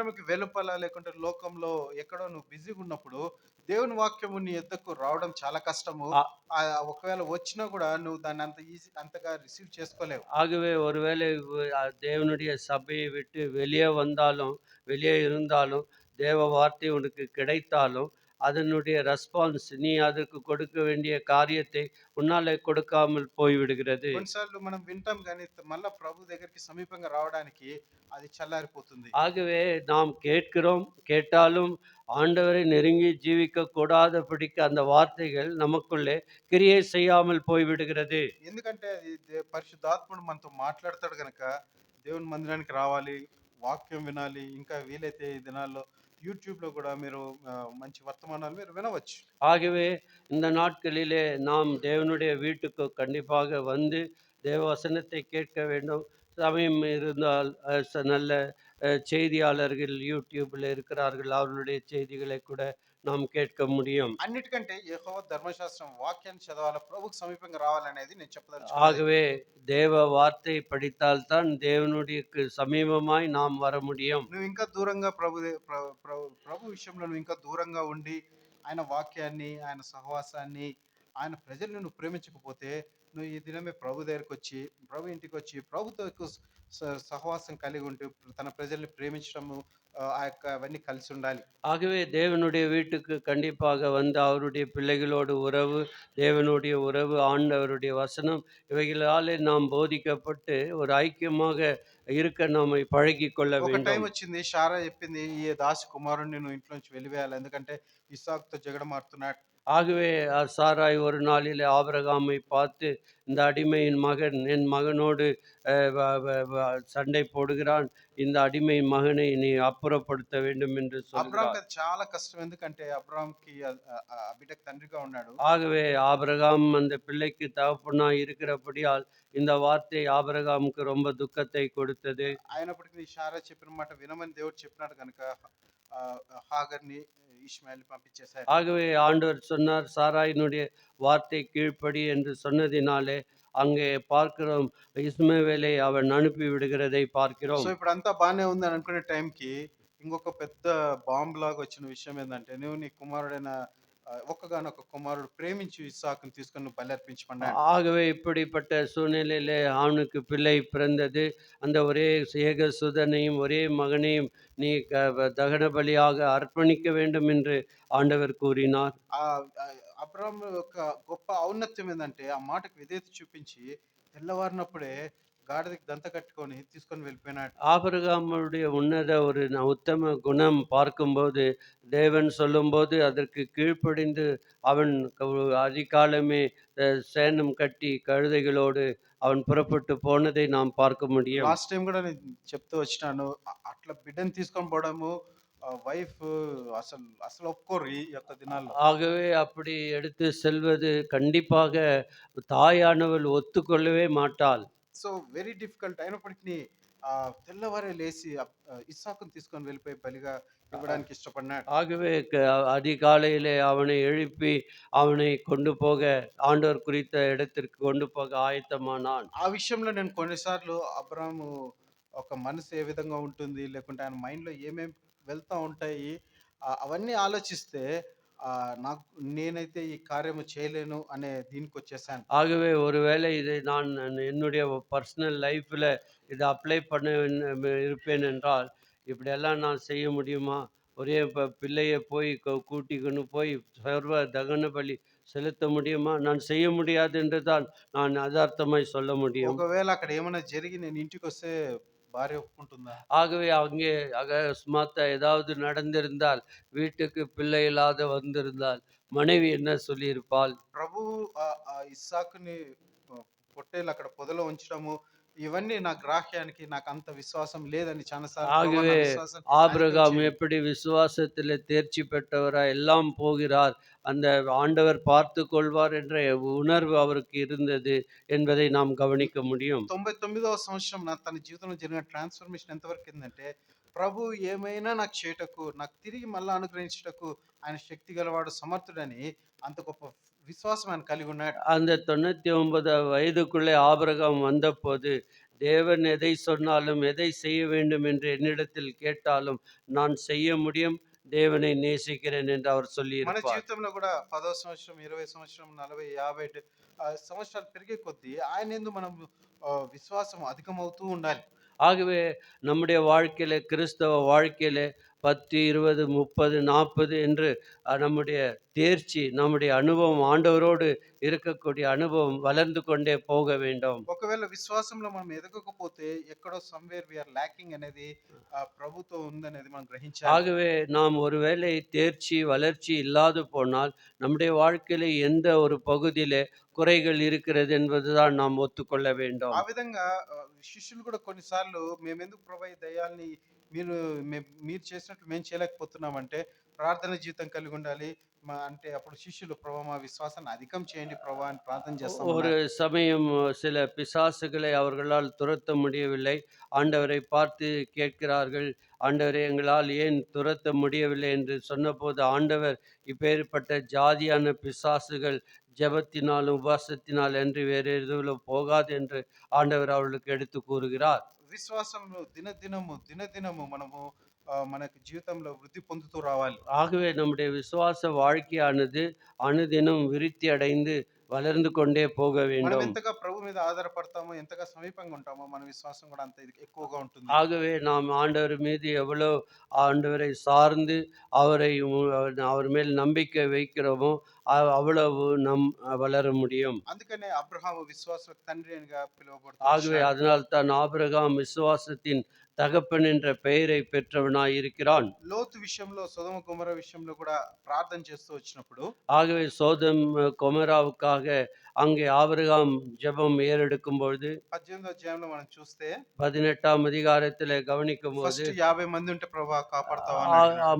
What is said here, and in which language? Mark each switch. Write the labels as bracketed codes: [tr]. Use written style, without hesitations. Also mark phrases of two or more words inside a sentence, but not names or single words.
[te] మందిరంకి వెలుపల లేకుంటే లోకంలో ఎక్కడో నువ్వు బిజీగా ఉన్నప్పుడు దేవుని వాక్యము నీ యొద్దకు రావడం చాలా కష్టము. ஆ ఒకవేళ వచ్చినా కూడా నువ్వు దాన్ని అంతగా రిసీవ్ చేసుకోలేవు. [ta] ஆகவே ஒருவேளை தேவனுடைய சபையை விட்டு வெளியே வந்தாலும், வெளியே இருந்தாலும், தேவ வார்த்தை உனக்கு கிடைத்தாலும், அதனுடைய ரெஸ்பான்ஸ் நீ அதற்கு கொடுக்க வேண்டிய காரியத்தை உன்னாலே கொடுக்காமல் போய்விடுகிறது. [te] కొన్నిసార్లు మనం వింటాం గానీ మళ్ళా ప్రభు దగ్గరికి సమీపంగా రావడానికి అది చల్లారిపోతుంది. [ta] ஆகவே நாம் கேட்கிறோம், கேட்டாலும் ஆண்டவரை நெருங்கி ஜீவிக்கக் கூடாதபடிக்கு அந்த வார்த்தைகள் நமக்குள்ளே கிரியை செய்யாமல் போய்விடுகிறது. [te] ఎందుకంటే అది పరిశుద్ధాత్ముడు మనతో మాట్లాడతాడు గనక దేవుని మందిరానికి రావాలి, వాక్యం వినాలి. ఇంకా వీలైతే ఈ దినాల్లో యూట్యూబ్‌లో గూడా మీరు మంచి వర్తమానాలు మీరు వినవచ్చు. [ta] ஆகவே இந்த நாட்களிலே நாம் தேவனுடைய வீட்டுக்கு கண்டிப்பாக வந்து தேவ வசனத்தை கேட்க வேண்டும். சமயம் இருந்தால் நல்ல செய்தியாளர்கள் யூடியூப்ல இருக்கிறார்கள். அவர்களுடைய செய்திகளை கூட நாம் கேட்க முடியும். [te] అన్నిటికంటే యెహోవా ధర్మశాస్త్రం వాక్యాన్ని చదవాలా, ప్రభువుకు సమీపంగా రావాలనేది నేను చెప్పదలుచుకున్నది. [ta] ஆகவே தேவ வார்த்தை படித்தால் தான் தேவனுடைய சமீபமாய் நாம் வர முடியும். [te] నువ్వు ఇంకా దూరంగా ప్రభు విషయంలో నువ్వు ఇంకా దూరంగా ఉండి ఆయన వాక్యాన్ని, ఆయన సహవాసాన్ని, ఆయన ప్రజల్ని నువ్వు ప్రేమించకపోతే నువ్వు ఈ దినమే ప్రభు దగ్గరకొచ్చి, ప్రభు ఇంటికొచ్చి ప్రభుతో ఎక్కువ సహవాసం కలిగి ఉంటూ తన ప్రజల్ని ప్రేమించడము ఆ యొక్క అవన్నీ కలిసి ఉండాలి. [ta] ஆகவே தேவனுடைய வீட்டுக்கு கண்டிப்பாக வந்து அவருடைய பிள்ளைகளோடு உறவு, தேவனுடைய உறவு, ஆண்டவருடைய வசனம் இவைகளாலே நாம் போதிக்கப்பட்டு ஒரு ஐக்கியமாக இருக்க நம்மை பழகிக் கொள்ள [te] ఒక టైం [ta] வேண்டும். [te] వచ్చింది, షారా చెప్పింది, ఈ దాసి కుమారుడిని నువ్వు ఇంట్లో నుంచి వెలివేయాలి, ఎందుకంటే ఇస్సాకుతో జగడమాడుతున్నాడు. [ta] ஆகவே சாராய் ஒரு நாளிலே ஆபிரகாமை பார்த்து, இந்த அடிமையின் மகன் என் மகனோடு வ வ வ சண்டை போடுகிறான். இந்த அடிமையின் மகனை நீ அப்புறப்படுத்த வேண்டும் என்று అబ్రాహాంకి சொல்கிறார். [te] అది చాలా కష్టం, ఎందుకంటే అబ్రాహాంకి ఆ బిడ్డకు తండ్రిగా ఉన్నాడు. [ta] ஆகவே ஆபிரகாம் அந்த பிள்ளைக்கு தகப்பனாய் இருக்கிறபடியால் இந்த வார்த்தை ஆபிரகாமுக்கு ரொம்ப துக்கத்தை கொடுத்தது. [te] అయినప్పటికీ షారా చెప్పిన మాట వినమని దేవుడు చెప్పినాడు కనుక హాగర్ని ఇష్మాయేల్‌ని పంపించేశారు. [ta] ஆகவே ஆண்டவர் சொன்னார், சாராயினுடைய வார்த்தை கீழ்ப்படி என்று சொன்னதினாலே அங்கே பார்க்கிறோம், இஸ்மவேலை அவன் அனுப்பி விடுகிறதை సో பார்க்கிறோம். [te] ఇప్పుడంతా బానే ఉంది అని అనుకునే టైంకి ఇంకొక పెద్ద బాంబ్ లాగా వచ్చిన విషయం ఏందంటే, నువ్వు నీ కుమారుడైన ఒక్కగానొక్క కుమారుడు ప్రేమించి ఇస్సాకుని తీసుకొని నువ్వు బలి అర్పించమన్నాడు. [ta] ஆகவே இப்படிப்பட்ட சூழ்நிலையிலே அவனுக்கு பிள்ளை பிறந்தது. அந்த ஒரே ஏக சுதனையும் ஒரே மகனையும் நீ தகன பலியாக அர்ப்பணிக்க வேண்டும் என்று ஆண்டவர் கூறினார். [te] అబ్రాహాము యొక్క గొప్ప ఔన్నత్యం ఏందంటే, ఆ మాటకు విధేయత చూపించి తెల్లవారినప్పుడే గాడిదకి దంత కట్టుకొని తీసుకొని వెళ్ళిపోయినాడు. [ta] ஆபிரகாமுடைய உன்னத ஒரு உத்தம குணம் பார்க்கும்போது, தேவன் சொல்லும்போது அதற்கு கீழ்ப்படிந்து அவன் அதிகாலமே சேணம் கட்டி கழுதைகளோடு அவன் புறப்பட்டு போனதை நாம் பார்க்க முடியும். [en] last time [te] గూడా నేను చెప్తూ వచ్చినాను. అట్లా బిడ్డని తీసుకొని పోవడము వైఫ్ అసలు ఒప్పుకోరు ఈ యొక్క దినాల్లో. [ta] ஆகவே அப்படி எடுத்து செல்வது கண்டிப்பாக தாயானவள் ஒத்துக்கொள்ளவே மாட்டாள். [en] so very difficult [te] అయినప్పటికీ తెల్లవారే లేసి ఇస్సాకుని తీసుకొని వెళ్ళిపోయి బలిగా ఇవ్వడానికి ఇష్టపడినాడు. [ta] ஆகவே அதிகாலையிலே அவனை எழுப்பி அவனை கொண்டு போக ஆண்டவர் குறித்த இடத்திற்கு கொண்டு போக ஆயத்தமானான். [te] ఆ విషయంలో నేను కొన్నిసార్లు అబ్రాహాము ఒక మనసు ఏ విధంగా ఉంటుంది, లేకుంటే ఆయన మైండ్‌లో ఏమేం వెళ్తా ఉంటాయి, అవన్నీ ఆలోచిస్తే నాకు నేనైతే ఈ కార్యము చేయలేను అనే దీనికొచ్చేసాను. [ta] ஆகவே ஒருவேளை இதை நான் என்னுடைய [en] personal life [ta] இதை அப்ளை பண்ண இருப்பேன் என்றால், இப்படியெல்லாம் நான் செய்ய முடியுமா? ஒரே பிள்ளையை போய் கூட்டிக்கொண்டு போய் சர்வ தகன பலி செலுத்த முடியுமா? நான் செய்ய முடியாது என்று தான் நான் யதார்த்தமாய் சொல்ல முடியும். [te] ఒకవేళ అక్కడ ఏమైనా జరిగి నేను ఇంటికొస్తే భార్య ఒప్పుకుంటుందా? [ta] ஆகவே அங்கே அகஸ்மாத்தா ஏதாவது நடந்திருந்தால், வீட்டுக்கு பிள்ளை இல்லாத வந்திருந்தால், மனைவி என்ன சொல்லியிருப்பாள்? [te] ప్రభువు ఇస్సాకుని పొట్టేలు అక్కడ పొదలో ఉంచడము, ఇవన్నీ నా గ్రాహ్యానికి నాకు అంత విశ్వాసం లేదని చాలా సార్లు ప్రభువా నా [ta] ஆகவே [te] విశ్వాసం ஆபிரகாம் పరీక్షించి [ta] எப்படி விசுவாசத்திலே தேர்ச்சி பெற்றவராய் எல்லாம் போகிறார், அந்த ஆண்டவர் பார்த்துக் கொள்வார் என்ற உணர்வு அவருக்கு இருந்தது என்பதை நாம் கவனிக்க முடியும். [te] 99వ సంవత్సరం తన జీవితంలో జరిగిన ట్రాన్స్‌ఫర్మేషన్ ఎంతవరకు ఏందంటే, ప్రభువు ఏమైనా నాకు చేయుటకు, నాకు తిరిగి మళ్ళా అనుగ్రహించుటకు ఆయన శక్తి గలవాడు, సమర్థుడని అంత గొప్ప విశ్వాసం ఆయన కలిగి ఉన్నాడు. [ta] அந்த 99 வயதுக்குள்ளே ஆபிரகாம் வந்தபோது தேவன் எதை சொன்னாலும், எதை செய்ய வேண்டும் என்று என்னிடத்தில் கேட்டாலும், நான் செய்ய முடியும். தேவனை நேசிக்கிறேன் என்று அவர் [te] మన [ta] சொல்லியிருப்பார். [te] జీవితంలో కూడా 10వ సంవత్సరం, 20 సంవత్సరం, 40, 50 సంవత్సరాలు పెరిగే కొద్దీ ఆయన యందు మనం విశ్వాసం అధికమవుతూ ఉండాలి. [ta] ஆகவே நம்முடைய வாழ்க்கையில, கிறிஸ்தவ வாழ்க்கையில 10, 20, 30, 40 என்று நம்முடைய தேர்ச்சி, நம்முடைய அனுபவம், ஆண்டவரோடு இருக்கக்கூடிய அனுபவம் வளர்ந்து கொண்டே போக வேண்டும். [te] ఒకవేళ విశ్వాసంలో మనం ఎదగకపోతే ఎక్కడో [en] somewhere we are lacking [te] అనేది ప్రభుతో ఉందనేది మనం గ్రహించాలి. [ta] ஆகவே நாம் ஒருவேளை தேர்ச்சி, வளர்ச்சி இல்லாது போனால், நம்முடைய வாழ்க்கையில எந்த ஒரு பகுதியிலே குறைகள் இருக்கிறது என்பதுதான் நாம் ஒத்துக்கொள்ள [te] ఆ [ta] வேண்டும். [te] విధంగా శిష్యులు కూడా కొన్నిసార్లు మేమెందుకు ప్రభు ఈ దయ్యాల్ని మీరు మీరు చేసినట్లు మేము చేయలేకపోతున్నామంటే ప్రార్థన జీవితం కలిగి ఉండాలి. అంటే అప్పుడు శిష్యులు ప్రభు మా విశ్వాసాన్ని అధికం చేయండి ప్రభు అని ప్రార్థన [ta] ஒரு [te] చేస్తామన్నారు. [ta] சமயம் சில பிசாசுகளை அவர்களால் துரத்த முடியவில்லை. ஆண்டவரை பார்த்து கேட்கிறார்கள், ஆண்டவரே எங்களால் ஏன் துரத்த முடியவில்லை என்று சொன்னபோது, ஆண்டவர் இப்பேற்பட்ட ஜாதியான பிசாசுகள் ஜெபத்தினாலும், உபவாசத்தினால் அன்றி வேறு எதுவிலும் போகாது என்று ஆண்டவர் அவர்களுக்கு எடுத்து கூறுகிறார். [te] విశ్వాసంలో దినదినము దినదినము మనము మనకి జీవితంలో వృద్ధి పొందుతూ రావాలి. [ta] ஆகவே நம்முடைய விசுவாச வாழ்க்கையானது அனுதினம் விருத்தி அடைந்து வளர்ந்து கொண்டே போக [te] మనం [ta] வேண்டும். [te] ఎంతగా ప్రభు మీద ఆధారపడతామో, ఎంతగా సమీపంగా ఉంటామో, మన విశ్వాసం కూడా అంత ఎక్కువగా ఉంటుంది. [ta] ஆகவே நாம் ஆண்டவர் மீது எவ்வளோ ஆண்டவரை சார்ந்து அவரை அவர் மேல் நம்பிக்கை வைக்கிறோமோ, அவ்வளவு நம் வளர முடியும். [te] అందుకనే అబ్రహాము విశ్వాసులకు తండ్రి అనిగా పిలువబడుతూ [ta] ஆகவே [te] వచ్చినాడు. [ta] அதனால்தான் ஆபிரகாம் விசுவாசத்தின் தகப்பன் என்ற பெயரை பெற்றவனாய் இருக்கிறான். [te] లోతు విషయంలో, సొదొమ గొమొర్రా విషయంలో కూడా ప్రార్థన చేస్తూ వచ్చినప్పుడు [ta] ஆகவே சோதம் கொமோராவுக்காக அங்கே ஆபிரகாம் ஜெபம் ஏறெடுக்கும் பொழுது [te] 18వ అధ్యాయంలో మనం చూస్తే [ta] 18ஆம் அதிகாரத்திலே கவனிக்கும்போது [te] ఫస్ట్ 50 మంది ఉంటే ప్రభువా కాపాడతావా అని అడిగినాడు.